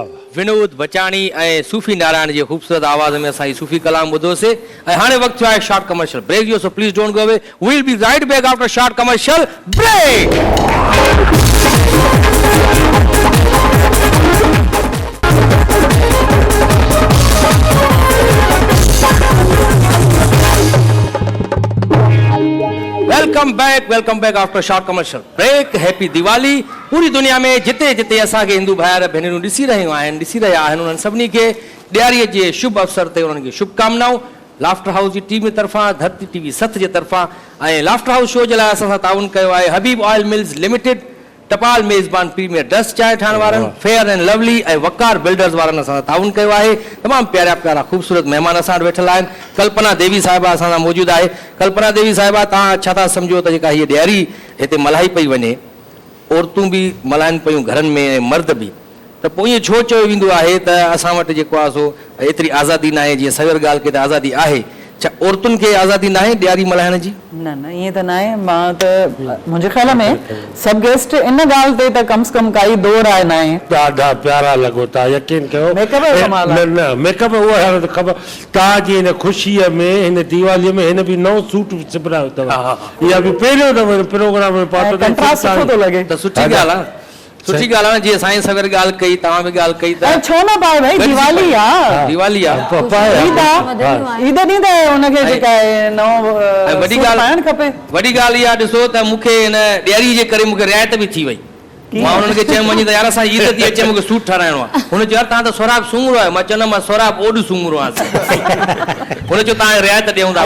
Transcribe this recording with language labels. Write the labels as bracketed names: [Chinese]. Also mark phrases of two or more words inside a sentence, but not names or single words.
[Sindhi] विनोद बचाणी ऐं सूफ़ी नारायण जे ख़ूबसूरत आवाज़ में असां सूफ़ी कलाम ॿुधोसीं ऐं हाणे वक़्तु आहे [English] short commercial break [Sindhi] जो [English] so please don't go away we will be right back after short commercial break welcome back after short commercial break happy Diwali [Sindhi] पूरी दुनिया में जिते जिते असांखे हिंदू भाइर भेनरूं ॾिसी रहिया आहिनि उन्हनि सभिनी खे ॾियारीअ जे शुभ अवसर ते उन्हनि खे शुभकामनाऊं लाफ्टर हाउस जी टीम तरफ़ां धरती टीवी सत जे तरफ़ां ऐं लाफ्टर हाउस शो जे लाइ असां सां ताउन कयो आहे हबीब ऑयल मिल्स लिमिटेड टपाल मेज़बान प्रीमियर डस्ट चांहि ठाहिण वारनि फेयर एंड लवली ऐं वकार बिल्डर्स वारनि असां सां ताउन कयो आहे तमामु प्यारा प्यारा ख़ूबसूरत महिमान असां वटि वेठल आहिनि कल्पना देवी साहिबा असां सां मौजूदु आहे कल्पना देवी साहिबा तव्हां छा था सम्झो त जेका हीअ ॾियारी हिते मल्हाई पई वञे औरतूं बि मल्हाइनि पियूं घरनि में ऐं मर्द बि त पोइ ईअं छो चयो वेंदो आहे त असां वटि जेको आहे सो एतिरी आज़ादी न आहे जीअं सवेर ॻाल्हि कई त आज़ादी आहे छा औरतुनि खे आज़ादी न आहे ॾियारी मल्हाइण जी न न ईअं त न आहे मां त मुंहिंजे ख़्याल में सभु गेस्ट इन ॻाल्हि ते त कम से कम काई दौड़ आहे न आहे ॾाढा प्यारा लॻो था यकीन कयो मेकअप जो कमाल आहे। न मेकअप उहो हाणे त ख़बर तव्हांजी हिन ख़ुशीअ में हिन दीवालीअ में हिन बि नओं सूट सिबरायो अथव इहा बि पहिरियों दफ़ो प्रोग्राम में पातो कंट्रास्ट सुठो थो लॻे त सुठी ॻाल्हि आहे सुठी ॻाल्हि आहे जीअं साईं सवेर ॻाल्हि कई तव्हां बि ॻाल्हि कई त छो न पाए भाई दिवाली आहे दिवाली आहे ईद आहे ईद ॾींहुं त हुनखे जेका आहे नओं वॾी पाइणु खपे वॾी ॻाल्हि इहा ॾिसो त मूंखे हिन ॾियारी जे करे मूंखे रिआयत बि थी वई मां हुननि खे चयुमि वञी त यार असां ईद थी अचे मूंखे सूट ठाराइणो आहे हुन चयो यार तव्हां त सोराब सूंघड़ो आहे मां चवंदुमि मां सोराब ओॾ सूंघड़ो आहे हुन चयो तव्हां रिआयत ॾियूं था